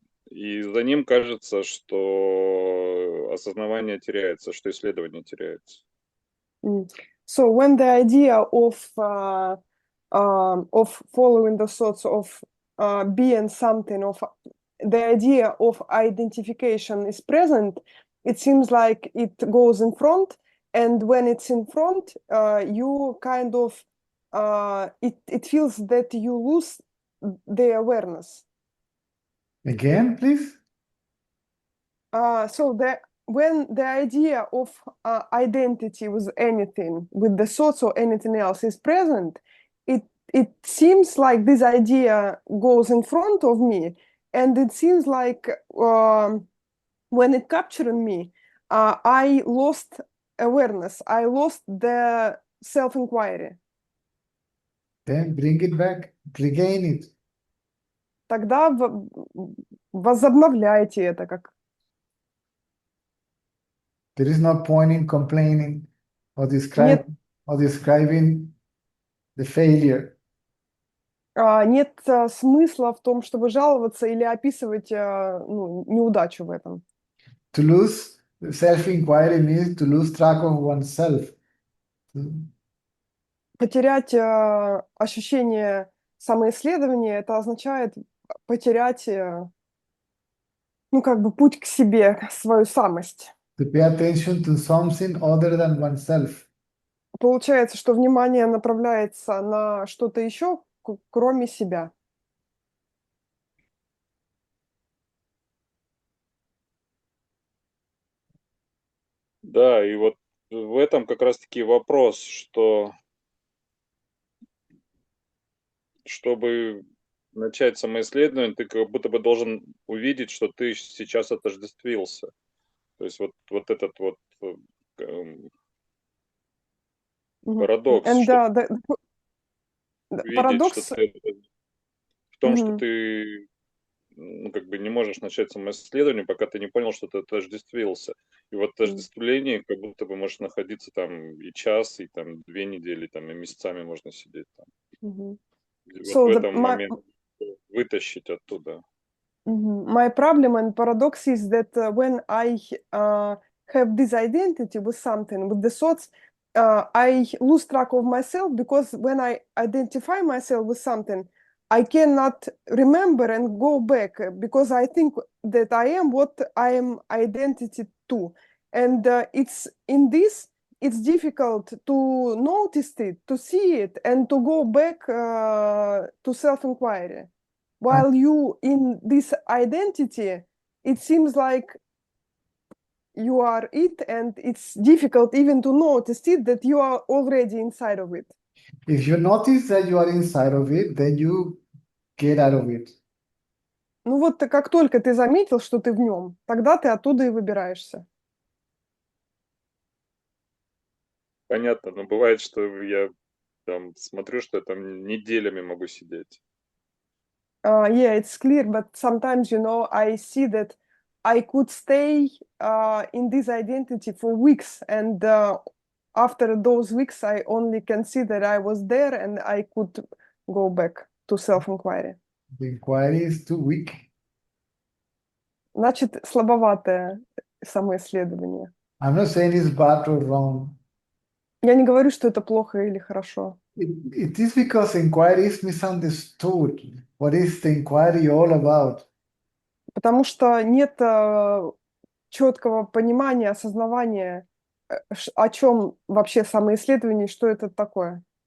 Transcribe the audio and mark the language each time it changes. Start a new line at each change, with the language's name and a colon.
Russian: И за ним кажется, что осознавание теряется, что исследование теряется.
English: So when the idea of following the thoughts of being something, of the idea of identification is present, it seems like it goes in front, and when it's in front, you kind of it feels that you lose the awareness. Again, please. So when the idea of identity with anything, with the thoughts or anything else is present, it seems like this idea goes in front of me, and it seems like when it captured me, I lost awareness. I lost the self-inquiry. Then bring it back, regain it.
Russian: Тогда возобновляйте это как.
English: There is no point in complaining or describing the failure.
Russian: Нет смысла в том, чтобы жаловаться или описывать неудачу в этом.
English: To lose self-inquiry means to lose track of oneself.
Russian: Потерять ощущение самоисследования, это означает потерять, путь к себе, свою самость.
English: To pay attention to something other than oneself.
Russian: Получается, что внимание направляется на что-то еще, кроме себя. Да, и вот в этом как раз-таки вопрос, что чтобы начать самоисследование, ты как будто бы должен увидеть, что ты сейчас отождествился. То есть вот этот вот парадокс, что видеть, что ты в том, что ты не можешь начать самоисследование, пока ты не понял, что ты отождествился. И вот отождествление как будто бы может находиться там и час, и там 2 недели, там и месяцами можно сидеть там. Вот в этом моменте. вытащить оттуда.
English: My problem and paradox is that when I have this identity with something, with the thoughts, I lose track of myself because when I identify myself with something, I cannot remember and go back because I think that I am what I am identity to. And it's in this, it's difficult to notice it, to see it, and to go back to self-inquiry. While you in this identity, it seems like you are it, and it's difficult even to notice it that you are already inside of it. If you notice that you are inside of it, then you get out of it.
Russian: Ну вот как только ты заметил, что ты в нем, тогда ты оттуда и выбираешься. Понятно, но бывает, что я там смотрю, что я там неделями могу сидеть.
English: Yeah, it's clear, but sometimes, I see that I could stay in this identity for weeks, and after those weeks, I only can see that I was there, and I could go back to self-inquiry. The inquiry is too weak.
Russian: Значит, слабоватое самоисследование.
English: I'm not saying it's bad or wrong.
Russian: Я не говорю, что это плохо или хорошо.
English: It is because inquiry is misunderstood. What is the inquiry all about?
Russian: Потому что нет четкого понимания, осознавания, о чем вообще самоисследование, что это такое.